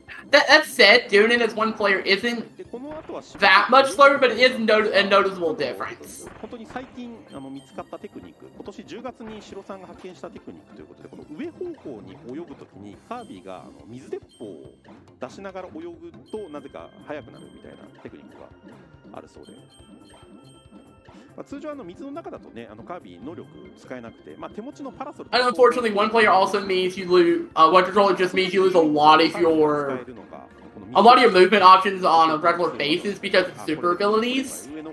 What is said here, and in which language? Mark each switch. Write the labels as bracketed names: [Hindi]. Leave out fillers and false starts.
[English] That said, doing it as one player isn't that much slower, but it is a noticeable difference. [Japanese] 本当に最近見つかったテクニック、今年10月にシロさんが発見したテクニックということで、この上方向に泳ぐときにカービィが水鉄砲を出しながら泳ぐとなぜか速くなるみたいなテクニックがあるそうで。通常水の中だとね、カービィ能力使えなくて、手持ちのパラソル。 [English] And unfortunately, one player also means you lose. One controller just means you lose a lot of your movement options on a regular basis because of super abilities.